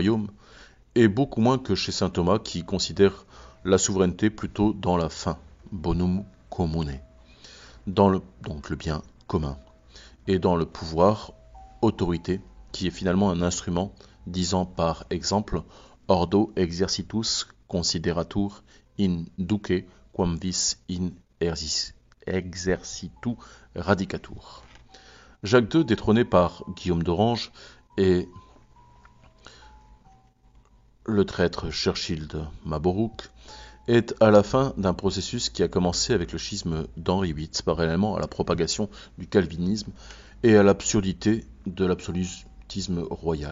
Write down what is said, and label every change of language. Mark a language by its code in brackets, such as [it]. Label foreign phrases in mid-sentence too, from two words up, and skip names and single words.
[fr] royaume, et beaucoup moins que chez saint Thomas qui considère la souveraineté plutôt dans la fin, [la] bonum commune, [fr] donc le bien commun, et dans le pouvoir, autorité, qui est finalement un instrument disant par exemple [la] ordo exercitus consideratur in duce quam vis in exercitu radicatur. [fr] Jacques II, détrôné par Guillaume d'Orange, et le traître Churchill de Maborouk, est à la fin d'un processus qui a commencé avec le schisme d'Henri VIII, parallèlement à la propagation du calvinisme et à l'absurdité de l'absolutisme royal.